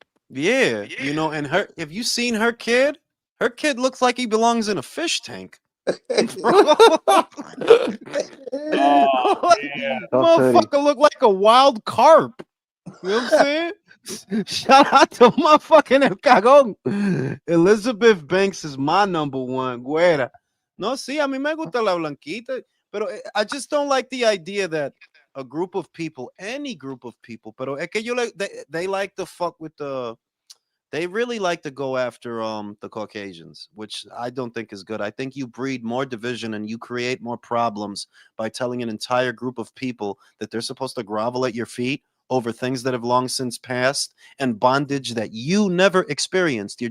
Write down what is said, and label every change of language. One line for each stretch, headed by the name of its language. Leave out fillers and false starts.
English: Yeah, and if you seen her kid looks like he belongs in a fish tank. Oh man. Tough titty. Motherfucker look like a wild carp. You know what I'm saying? Shout out to motherfucking El Cagón. Elizabeth Banks is my number one.
Spanish: Güera. No, sí, a mí me gusta la blanquita. Pero
English: I just don't like the idea that a group of people, any group of people,
Spanish: pero es que
English: they like to fuck with they really like to go after the Caucasians, which I don't think is good. I think you breed more division and you create more problems by telling an entire group of people that they're supposed to grovel at your feet over things that have long since passed and bondage that you never experienced.